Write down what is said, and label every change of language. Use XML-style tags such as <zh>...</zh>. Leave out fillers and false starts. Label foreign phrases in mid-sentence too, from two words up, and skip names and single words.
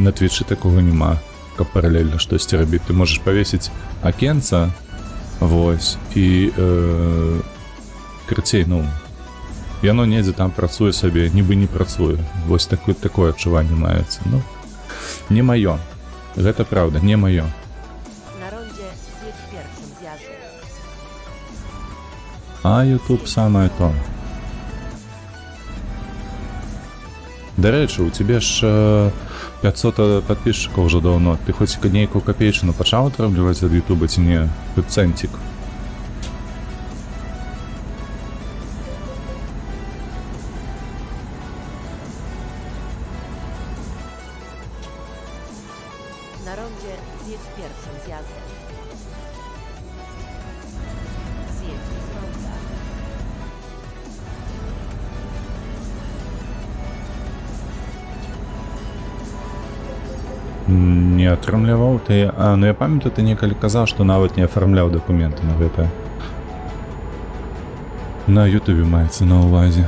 <be>На Твічы такога няма, каб паралельна штосьці рабіць. Ты можаш павесіць акенца, вось, і крыцей, ну, яно недзе там працуе сабе, нібы не працуе. Вось такое адчуванне маецца. Ну, не маё. Гэта праўда, не маё.</be> <pl>Na rondzie zjedź pierwszym zjazdem.</pl> <be>А YouTube самае то. До рэчы,</be> <ru>у тебе ж 500 подписчиков уже давно.</ru> <be>Ты хоць нейкую копеечную пачаў атрымліваць ад Ютуба ці не? Хоць цэнтик.</be> <pl>Na rondzie zjedź pierwszym zjazdem. Zjedź z ronda.</pl> <be>Не атрымліваў ты. Ну я памятаю, ты некалі казаў, што нават не афармляў дакументы на гэта. На Ютубе маецца на ўвазе.</be>